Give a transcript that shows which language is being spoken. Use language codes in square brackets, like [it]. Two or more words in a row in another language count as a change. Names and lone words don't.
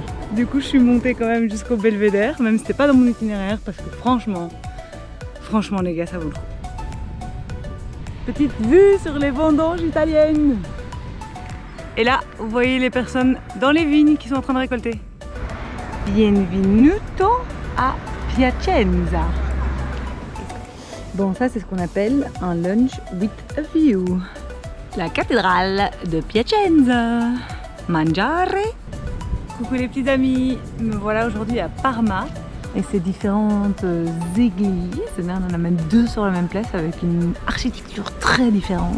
[fr] Du coup, je suis montée quand même jusqu'au Belvédère, même si c'était pas dans mon itinéraire, parce que franchement les gars, ça vaut le coup. Petite vue sur les vendanges italiennes. Et là, vous voyez les personnes dans les vignes qui sont en train de récolter. [it] Benvenuto a Piacenza. [fr] Bon, ça c'est ce qu'on appelle un [en] lunch with a view. [fr] La cathédrale de Piacenza. [it] Mangiare. [fr] Coucou les petits amis, me voilà aujourd'hui à Parma. Et ces différentes églises, on en a même deux sur la même place avec une architecture très différente.